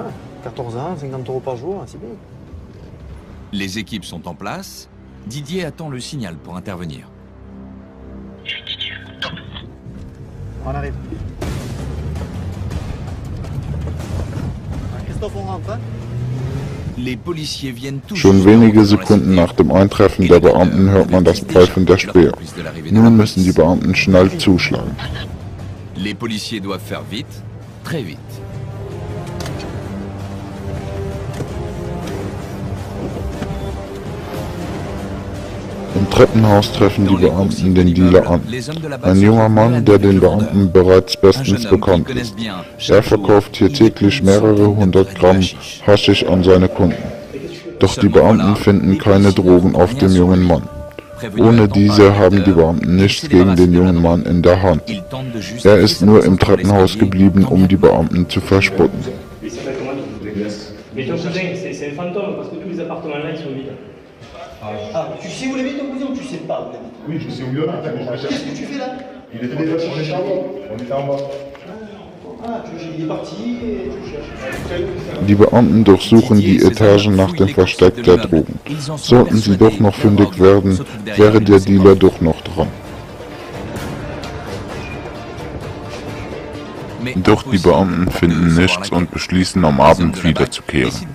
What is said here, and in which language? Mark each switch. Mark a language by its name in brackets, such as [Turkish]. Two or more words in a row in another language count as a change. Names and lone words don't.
[French] Ouais, 14 ans, 50 € par jour, c'est bien. Les équipes sont en place. Didier attend le signal pour intervenir. On arrive. Christophe, on rentre, hein? [German] Schon wenige Sekunden nach dem Eintreffen der Beamten hört man das Pfeifen der Speer. Nun müssen die Beamten schnell zuschlagen. [French] Les policiers doivent faire vite, très vite. [German] Im Treppenhaus treffen die Beamten den Dealer an. Ein junger Mann, der den Beamten bereits bestens bekannt ist. Er verkauft hier täglich mehrere hundert Gramm Haschisch an seine Kunden. Doch die Beamten finden keine Drogen auf dem jungen Mann. Ohne diese haben die Beamten nichts gegen den jungen Mann in der Hand. Er ist nur im Treppenhaus geblieben, um die Beamten zu verspotten. [French] Mais ton cousin, c'est un fantôme parce que tous les appartements là ils sont vides. Ah, tu sais où il habite ton cousin ou tu sais pas où il habite? Oui, je sais où il habite. Qu'est-ce que tu fais là? Il était déjà sur les charbons. On était en bas. Ah, il est parti et tu cherches. [German] Die Beamten durchsuchen die Etagen nach dem Versteck der Drogen. Sollten sie doch noch fündig werden, wäre der Dealer doch noch dran. Doch die Beamten finden nichts und beschließen, am Abend wiederzukehren.